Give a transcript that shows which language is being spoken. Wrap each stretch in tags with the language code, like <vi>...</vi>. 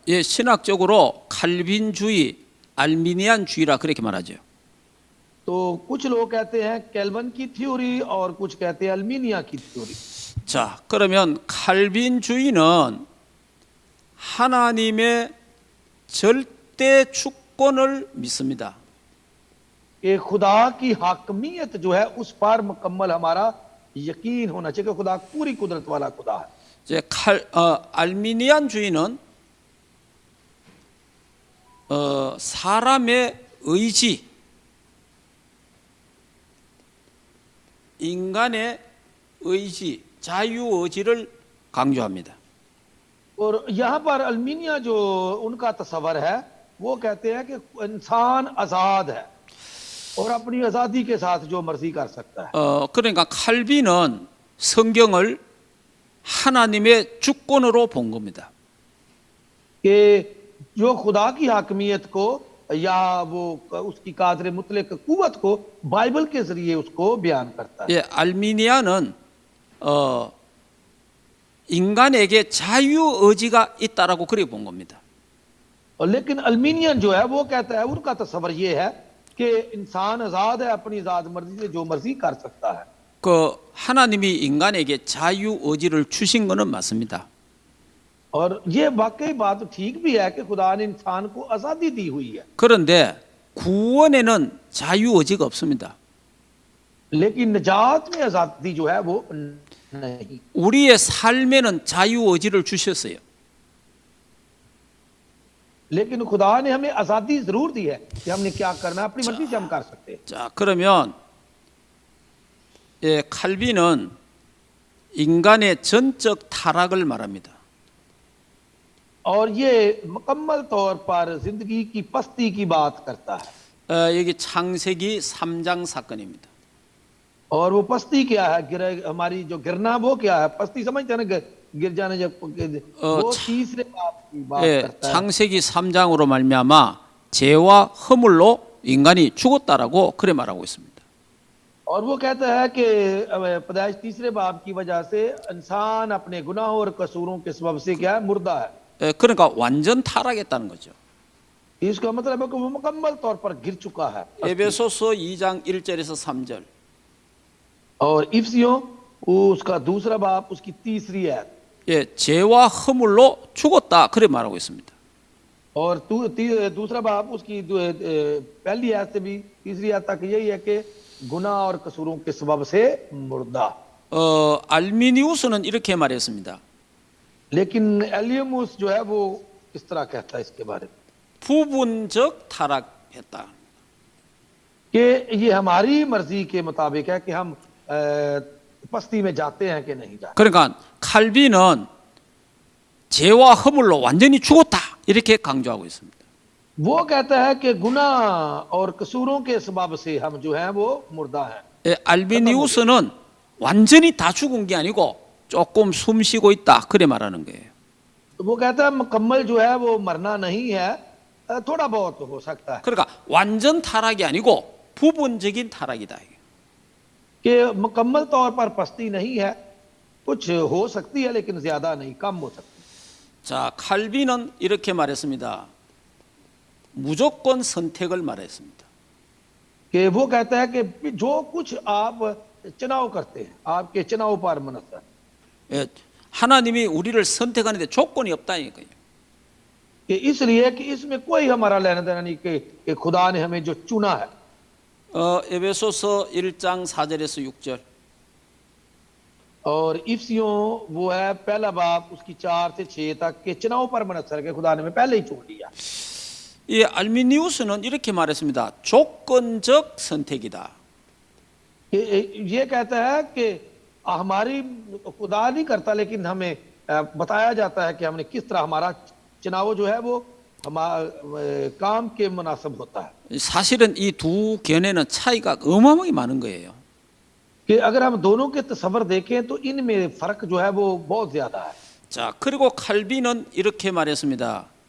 <ko>예, 신학적으로 칼빈주의, 알미니안주의라 그렇게 말하죠.</ko> <hi>तो कुछ लोग कहते हैं कैल्विन की थ्योरी और कुछ कहते हैं अल्मीनिया की थ्योरी।</hi> <ko>자, 그러면 칼빈주의는 하나님의 절대 주권을 믿습니다.</ko> <hi>कि खुदा की हाकमियत जो है उस पर मुकम्मल हमारा यकीन होना चाहिए कि खुदा पूरी कुदरत वाला खुदा है।</hi> <ko>이제 알미니안주의는 사람의 의지, 인간의 의지, 자유의지를 강조합니다.</ko> <hi>और यहाँ पर अल्मीनिया जो उनका तस्वर है वो कहते हैं कि इंसान आजाद है और अपनी आजादी के साथ जो मर्जी कर सकता है।</hi> <ko>그러니까 칼빈은 성경을 하나님의 주권으로 본 겁니다.</ko> <hi>कि जो खुदा की हाकमियत को या वो उसकी कादर मुतलक कुव्वत को बाइबल के जरिए उसको बयान करता है।</hi> <ko>예, 알미니안은 인간에게 자유 의지가 있다라고 그래 본 겁니다.</ko> <hi>और लेकिन अल्मीनियन जो है वो कहता है, उनका तस्वर ये है कि इंसान आजाद है, अपनी आजाद मर्जी से जो मर्जी कर सकता है।</hi> <ko>그 하나님이 인간에게 자유 의지를 주신 것은 맞습니다.</ko> <hi>और ये वाकई बात ठीक भी है कि खुदा ने इंसान को आजादी दी हुई है,</hi> <ko>그런데 구원에는 자유 의지가 없습니다.</ko> <hi>लेकिन निजात में आजादी जो है वो नहीं।</hi> <ko>우리의 삶에는 자유 의지를 주셨어요.</ko> <hi>लेकिन खुदा ने हमें आजादी जरूर दी है कि हमने क्या करना है, अपनी मर्जी से हम कर सकते हैं।</hi> <ko>자, 그러면 칼빈은 인간의 전적 타락을 말합니다.</ko> <hi>और ये मुकम्मल तौर पर जिंदगी की पस्ती की बात करता है।</hi> <ko>여기 창세기 3장 사건입니다.</ko> <hi>और वो पस्ती क्या है, हमारी जो गिरना वो क्या है, पस्ती समझते हैं ना, गिर जाने जब वो तीसरे बात की बात करता है।</hi> <ko>창세기 3장으로 말미암아 죄와 허물로 인간이 죽었다라고 그래 말하고 있습니다.</ko> <hi>और वो कहता है कि पैदाइश तीसरे बाब की वजह से इंसान अपने गुनाहों और कसूरों के सबब से क्या है, मुर्दा है।</hi> <ko>그러니까 완전 타락했다는 거죠.</ko> <hi>इसका मतलब है कि वो मुकम्मल तौर पर गिर चुका है।</hi> <ko>에베소서 2장 1절에서 3절.</ko> <hi>और इफ्सियों उसका दूसरा बाब उसकी तीसरी है।</hi> <ko>죄와 허물로 죽었다 그래 말하고 있습니다.</ko> <hi>और दूसरा बाब उसकी पहली आयत से भी तीसरी आयत तक यही है कि गुनाह और कसूरों के सबब से मुर्दा।</hi> <ko>알미니우스는 이렇게 말했습니다.</ko> <hi>लेकिन एलियमुस जो है वो इस तरह कहता है इसके बारे में</hi> <ko>부분적 타락했다.</ko> <hi>कि ये हमारी मर्जी के मुताबिक है कि हम पस्ती में जाते हैं कि नहीं जाते।</hi> <ko>그러니까 칼빈은 죄와 허물로 완전히 죽었다 이렇게 강조하고 있습니다.</ko> <hi>वो कहता है कि गुनाह और कसूरों के सबब से हम जो हैं वो मुर्दा हैं।</hi> <ko>알비니우스는 완전히 다 죽은 게 아니고 조금 숨 쉬고 있다 그래 말하는 거예요.</ko> <hi>वो कहता है मुकम्मल जो है वो मरना नहीं है, थोड़ा बहुत हो सकता है।</hi> <ko>그러니까 완전 타락이 아니고 부분적인 타락이다.</ko> <hi>कि मुकम्मल तौर पर पस्ती नहीं है, कुछ हो सकती है लेकिन ज्यादा नहीं, कम हो सकती है।</hi> <ko>자, 칼빈은 이렇게 말했습니다. 무조건 선택을 말했습니다.</ko> <hi>कि वो कहता है कि जो कुछ आप चुनाव करते हैं, आपके चुनाव पर मुनहसर।</hi> <ko>하나님이 우리를 선택하는데 조건이 없다니까요.</ko> <hi>कि इसलिए कि इसमें कोई हमारा लेना देना नहीं कि खुदा ने हमें जो चुना है।</hi> <ko>에베소서 1장 4절에서 6절.</ko> <hi>और इफ्सियों वो है पहला बाब उसकी 4 से 6 तक के चुनाव पर मुनहसर के खुदा ने हमें पहले ही चुन लिया।</hi> <ko>이 알미니우스는 이렇게 말했습니다. 조건적 선택이다.</ko> <hi>ये कहता है कि हमारी खुदा नहीं करता, लेकिन हमें बताया जाता है कि हमने किस तरह हमारा चुनाव जो है वो हमारे काम के मुनासिब होता है।</hi> <ko>사실은 이 두 견해는 차이가 어마어마하게 많은 거예요.</ko> <hi>कि अगर हम दोनों के तस्वर देखें तो इनमें फर्क जो है वो बहुत ज्यादा है।</hi> <ko>자, 그리고 칼빈은 이렇게 말했습니다.</ko>